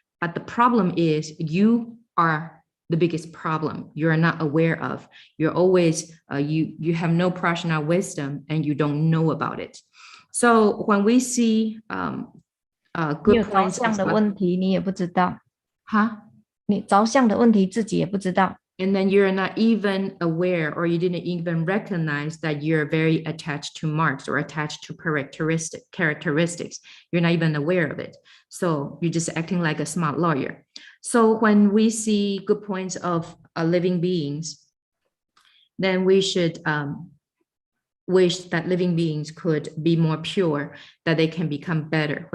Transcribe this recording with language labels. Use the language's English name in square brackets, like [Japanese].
[English] But the problem is you are the biggest problem you're not aware of. You're always, you have no prajna wisdom and you don't know about it. So when we see good points of [Chinese] 的问题你也不知道 huh? 你着相的问题自己也不知道 [English] And then you're not even aware or you didn't even recognize that you're very attached to marks or attached to characteristics. You're not even aware of it. So you're just acting like a smart lawyer. So when we see good points of living beings, then we should wish that living beings could be more pure, that they can become better.